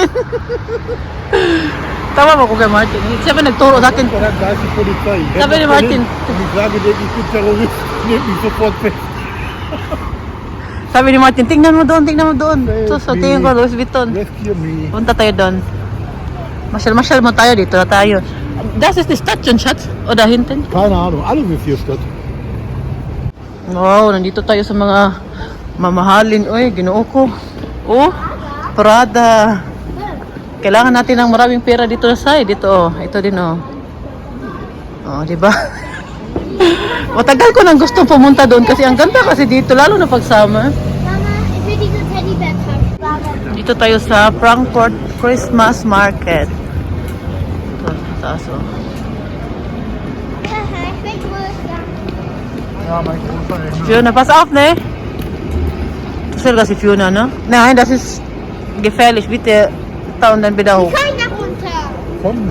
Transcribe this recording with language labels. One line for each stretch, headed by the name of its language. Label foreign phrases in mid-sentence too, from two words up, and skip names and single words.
Filipino: Tama ba ko kay Martin? Siya ba nagturo sa akin?
German: Da ist die Polizei.
Filipino: Sabi ni Martin.
German: Und ich sage dir, ich bin Terrorist, nehmt mich sofort fest.
Filipino: Sabi ni Martin, tingnan mo doon. So, tingin ko, Louis Vuitton.
English: Rescue me.
Filipino: Punta tayo doon. Masyal mo tayo, dito na tayo.
German: Das ist die Stadionstadt oder hinten? Keine Ahnung, alles ist hier Stadt.
Filipino: Wow, nandito tayo sa mga mamahalin. Uy,
Cebuano: ginoo ko.
Filipino: Oh, Prada. Kailangan natin ng maraming pera dito sa side. Dito, oh. Ito din, oh. Oh, di ba? Matagal ko nang gustong pumunta doon kasi ang ganda kasi dito, lalo na pag summer.
German: Mama, ich will diese Teddybär haben.
Filipino: Dito tayo sa Frankfurt Christmas Market. Ito, taas, oh.
German: Haha, ich bin größer. Ja, mein großer Engel. Fiona, pass auf, ne? Das ist das Fiona, ne? Nein, das ist gefährlich. Bitte tauen dann wieder hoch. Kein nach runter. Komm.